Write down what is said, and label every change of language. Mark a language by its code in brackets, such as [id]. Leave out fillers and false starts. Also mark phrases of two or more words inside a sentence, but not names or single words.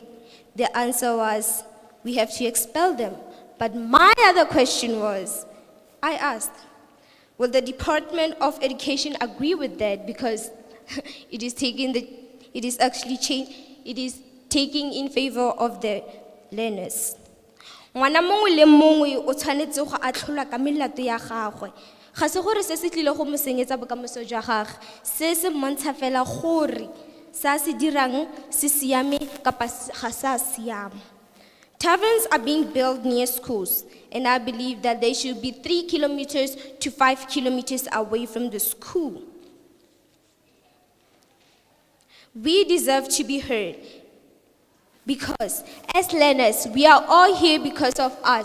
[en] The answer was, we have to expel them. But my other question was, I asked, will the Department of Education agree with that? Because it is taking in favor of the learners. [tn] Ngwana mongwe le mongwe o tshwanetse go atlholwa ka melato ya gagwe. Ga se gore se se tlile go mo senyetsa bokamoso jwa gagwe, se se mmontsha fela gore sa se dirang se siame kapa ga sa siama. [en] Taverns are being built near schools, and I believe that they should be 3 kilometers to 5 kilometers away from the school. We deserve to be heard because as learners, we are all here because of us.